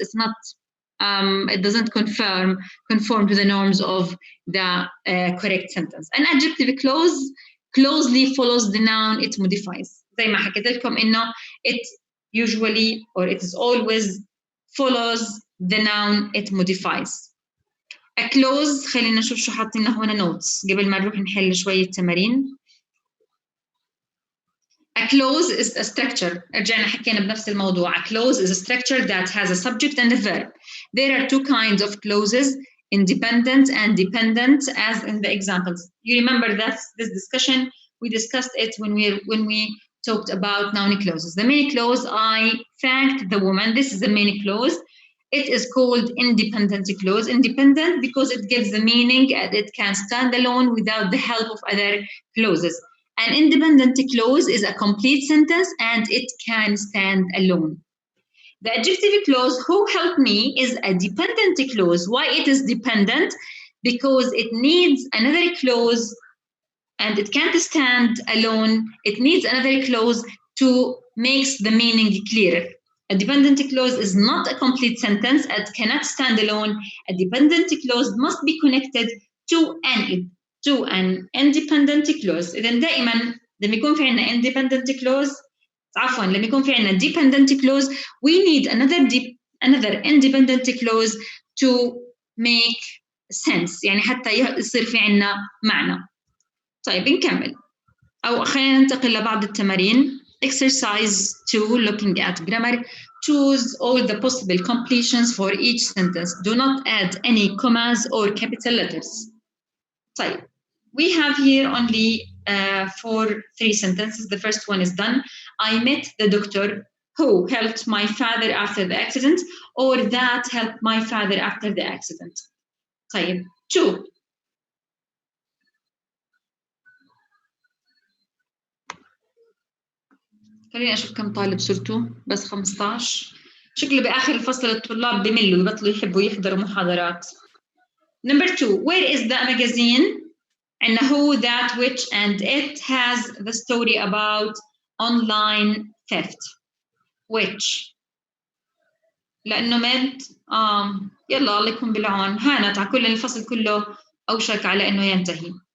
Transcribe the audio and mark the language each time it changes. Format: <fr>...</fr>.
<en>It's not it doesn't conform to the norms of the correct sentence. An adjective clause closely follows the noun it modifies.</en> <ar>زي ما حكيت لكم إنه</ar> <en>it usually or it is always follows the noun it modifies.</en> <ar>A clause, خلينا نشوف شو حاطين هنا notes قبل ما نروح نحل شوية تمارين.</ar> <en>A clause is a structure.</en> <ar>رجعنا حكينا بنفس الموضوع.</ar> <en>A clause is a structure that has a subject and a verb. There are two kinds of clauses, independent and dependent, as in the examples. You remember that this discussion, we discussed it when we talked about noun clauses. The main clause, I thanked the woman. This is the main clause. It is called independent clause. Independent because it gives the meaning and it can stand alone without the help of other clauses. An independent clause is a complete sentence and it can stand alone. The adjective clause, who helped me, is a dependent clause. Why it is dependent? Because it needs another clause and it can't stand alone. It needs another clause to make the meaning clearer. A dependent clause is not a complete sentence. It cannot stand alone. A dependent clause must be connected to an independent clause.</en> <ar>إذن دائما لما يكون في عنا independent clause عفوا لما يكون في عنا dependent clause</ar> <en>we need another independent clause to make sense</en> <ar>يعني حتى يصير في عنا معنى. طيب نكمل أو خلينا ننتقل لبعض التمارين.</ar> <en>Exercise 2, looking at grammar. Choose all the possible completions for each sentence. Do not add any commas or capital letters. طيب, we have here only three sentences. The first one is done. I met the doctor who helped my father after the accident, or that helped my father after the accident.</en> <ar>طيب, 2. خليني أشوف كم طالب صرتوا بس 15. شكله بآخر الفصل الطلاب بملوا يبطلوا يحبوا يحضروا محاضرات.</ar> <en>Number 2, where is the magazine? And who, that, which, and it has the story about online theft. Which?</en> <ar>لأنه مد يلا الله يكون بالعون. هانت على كل الفصل كله أوشك على إنه ينتهي.</ar>